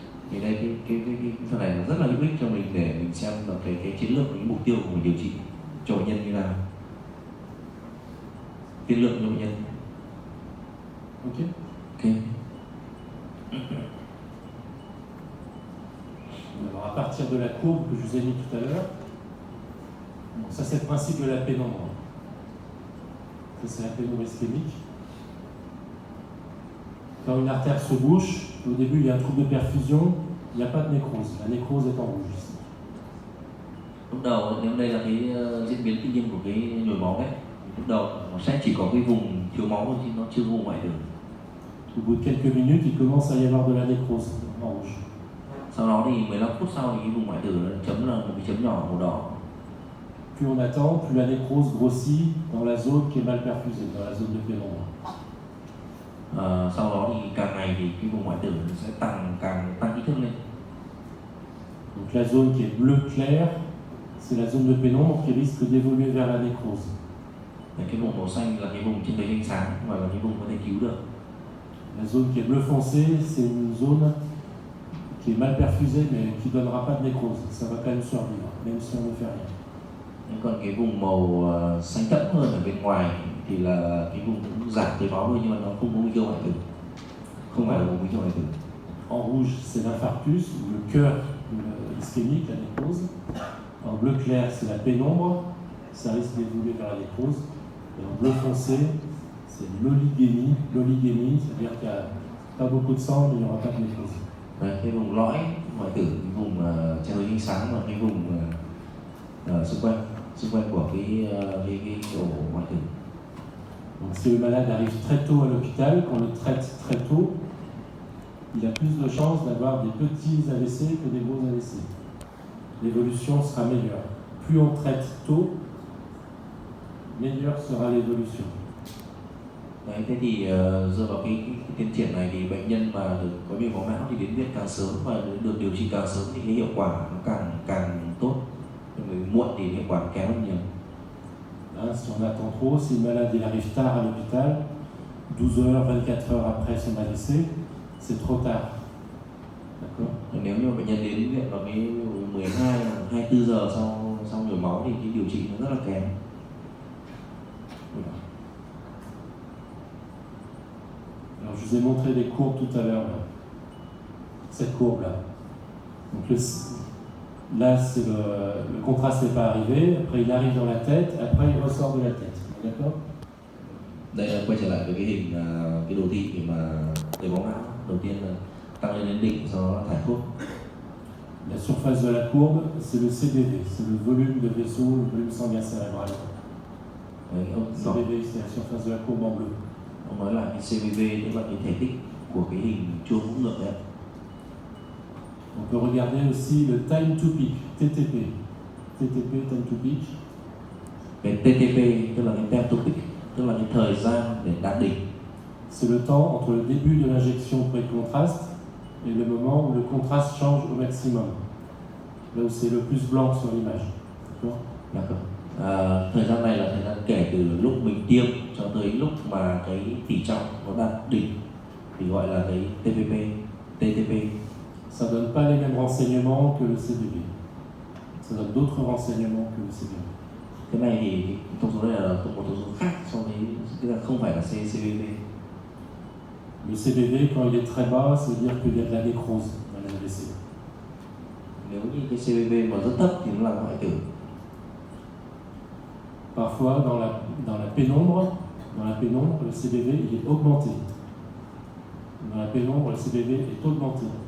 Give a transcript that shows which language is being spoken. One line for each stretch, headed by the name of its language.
Vietnamese: Thì đây cái phần này là rất là hữu ích cho mình để mình xem là cái chiến lược, cái mục tiêu của mình điều trị cho bệnh nhân như nào, tiên lượng cho bệnh nhân. Ok. Ok.
French: Alors à partir de la courbe que je vous ai mis tout à l'heure, bon, ça c'est le principe de la pénombre. Ça c'est la pénombre ischémique. Quand une artère se bouche, au début il y a un trouble de perfusion, il n'y a pas de nécrose. La nécrose est en rouge ici.
Vietnamese: Lúc đầu nếu đây là cái diễn biến tự nhiên của cái nhồi máu đấy, lúc đầu nó sẽ chỉ có cái vùng thiếu máu thôi chứ nó chưa vùng hoại tử.
French: Au bout de quelques minutes, il commence à y avoir de la nécrose en rouge.
Vietnamese: Sau đó thì 15 phút sau thì cái vùng hoại tử nó chấm là một cái chấm nhỏ màu đỏ.
French: Plus on attend, plus la nécrose grossit dans la zone qui est mal perfusée, dans la zone de pénombre.
Vietnamese: Sau đó thì càng ngày thì cái vùng hoại tử nó sẽ càng tăng kích thước lên.
French: Donc la zone qui est bleu clair, c'est la zone de pénombre qui risque d'évoluer vers la nécrose.
Vietnamese: Cái vùng màu xanh là cái vùng trên đấy ánh sáng và là cái vùng có thể cứu được.
French: La zone qui est bleu foncé, c'est une zone qui est mal perfusée mais qui ne donnera pas de nécrose. Ça va quand même survivre, même si on ne fait rien.
Vietnamese: Còn cái vùng màu xanh thẫm hơn ở bên ngoài thì là cái vùng cũng giảm tới máu thôi nhưng mà nó không có nguy cơ hoại tử. Không phải là vùng nguy cơ hoại tử.
French: En rouge, c'est l'infarctus, ou le cœur ischémique, la nécrose. En bleu clair, c'est la pénombre, ça risque d'évoluer vers la nécrose. Et en bleu foncé, c'est l'olygémie. L'olygémie, c'est-à-dire qu'il n'y a pas beaucoup de sang, mais il n'y aura pas de nécrose.
Vietnamese: Cái vùng lõi hoại tử, cái vùng trên đối ánh sáng và cái vùng xung quanh của cái ổ hoại tử.
French: Donc si le malade arrive très tôt à l'hôpital, qu'on le traite très tôt, il a plus de chances d'avoir des petits AVC que des gros AVC. L'évolution sera meilleure. Plus on traite tôt, meilleure sera l'évolution.
Vietnamese: Đấy, thế thì dựa vào cái tiến triển này thì bệnh nhân mà được có nhồi máu não thì đến viện càng sớm và được điều trị càng sớm thì cái hiệu quả nó càng tốt. Người muộn thì hiệu quả kém hơn nhiều.
French: Si on attend trop, si le malade il arrive tard à l'hôpital, 12 heures, 24 heures après son AVC, c'est trop tard. D'accord?
Vietnamese: Nếu như bệnh nhân đến viện vào cái 12, 24 giờ sau nhồi máu thì cái điều trị nó rất là kém.
French: Voilà. Alors je vous ai montré des courbes tout à l'heure. Cette courbe-là. Donc là, c'est le contraste n'est pas arrivé, après il arrive dans la tête, après il ressort de la tête. D'accord?
Vietnamese: Đây là quay trở lại với cái hình cái đồ thị để mà nhồi máu não. Đầu tiên là tăng lên đến đỉnh, sau đó là thải thuốc.
French: La surface de la courbe, c'est le CBV, c'est le volume de vaisseau, le volume sanguin cérébral. CBV, c'est la surface de la courbe en bleu.
Vietnamese: Ông nói là cái CBV tức là cái thể tích của cái hình chuông ngũ ngược đấy.
French: On peut regarder aussi le time to peak, TTP.
English: TTP, time to peak.
Vietnamese: Cái TTP tức là cái time to peak, tức là cái thời gian để đạt đỉnh.
French: C'est le temps entre le début de l'injection pré-contraste et le moment où le contraste change au maximum. Là où c'est le plus blanc sur l'image. D'accord.
Vietnamese: Thời gian này là thời gian kể từ lúc mình tiêm cho tới lúc mà cái tỷ trọng nó đạt đỉnh thì gọi là cái TTP.
French: Ça ne donne pas les mêmes renseignements que le CBV. Ça donne d'autres renseignements que le CBV.
Vietnamese: Cái này thì thông số này là một thông số khác so với tức là không phải là CBV.
French: Le CBV, quand il est très bas, ça veut dire qu'il y a de la nécrose dans l'AVC.
Vietnamese: Nếu như cái CBV mà rất thấp thì nó là hoại tử.
French: Parfois, dans la pénombre, le CBV il est augmenté. Dans la pénombre, le CBV est augmenté.